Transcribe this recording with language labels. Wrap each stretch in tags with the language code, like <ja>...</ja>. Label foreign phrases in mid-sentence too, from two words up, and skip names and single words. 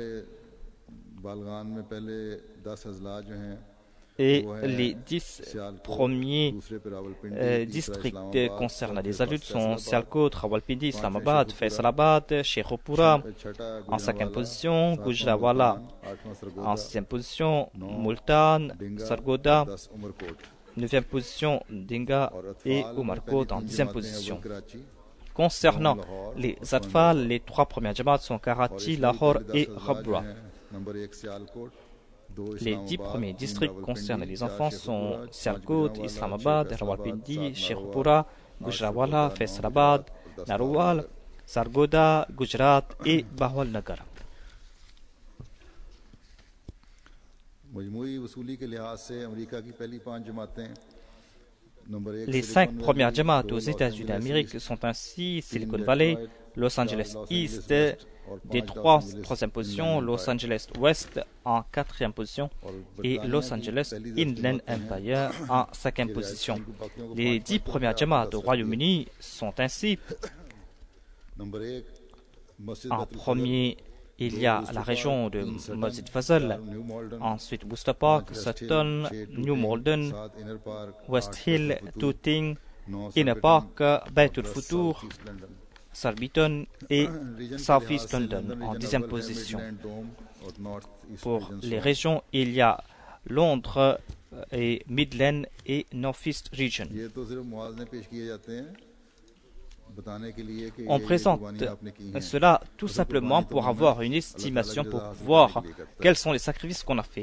<fr>Et les 10 premiers districts concernant les adultes sont Sialkot, Rawalpindi, Islamabad, Faisalabad, Sheikhupura en 5e position, Gujranwala en 6e position, Multan, Sargodha, 9e position, Dinga et Umarkot en 10e position. Concernant les Atfal, les 3 premières Jamaat sont Karachi, Lahore et Rabwa. Les 10 premiers districts concernant les enfants sont Sialkot, Islamabad, Rawalpindi, Sheikhupura, Gujranwala, Faisalabad, Narowal, Sargodha, Gujarat et Bahawal Nagar. Les 5 premières Jamaat aux États-Unis d'Amérique sont ainsi Silicon Valley, Los Angeles East, Détroit en 3e position, Los Angeles West en 4e position et Los Angeles Inland Empire en 5e position. Les 10 premières Jamaat au Royaume-Uni sont ainsi en premier. Il y a la région de Masjid Fazal, ensuite Worcester Park, Sutton, New Malden, West Hill, Tooting, Inner Park, Baitul Futur, Surbiton et South East London en 10e position. Pour les régions, il y a Londres et Midland et North East Region. On présente cela tout simplement pour avoir une estimation, pour voir quels sont les sacrifices qu'on a fait.</fr>